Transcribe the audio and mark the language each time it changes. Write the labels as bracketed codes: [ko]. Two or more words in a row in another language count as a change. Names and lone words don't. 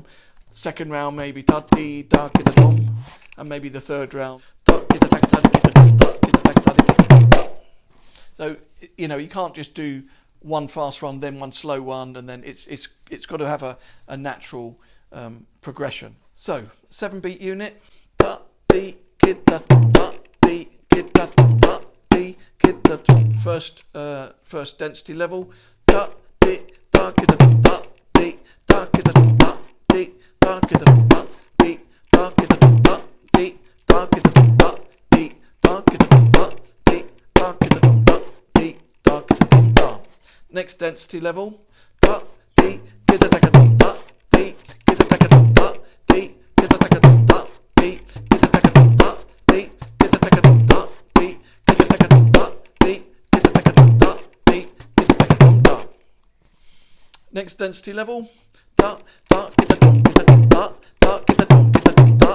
[en] Second round maybe tadi da kinatom, and maybe the third round. So you can't just do one fast one, then one slow one, and then it's got to have a natural progression. So 7-beat unit. Da dee kid da da dee kid da da dee kid da. First density level. Da dee da kid da da dee da kid da da dee da kid da da dee da kid da da dee da kid da da dee da kid da da dee da kid da da dee da kid da da. Next density level. Da dee kid da da da dee kid da da da dee kid da da da dee kid da da da dee kid da da da dee kid da da da dee kid da da da dee kid da da. Next density level. Da da kid da dum da da da kid da dum kid da dum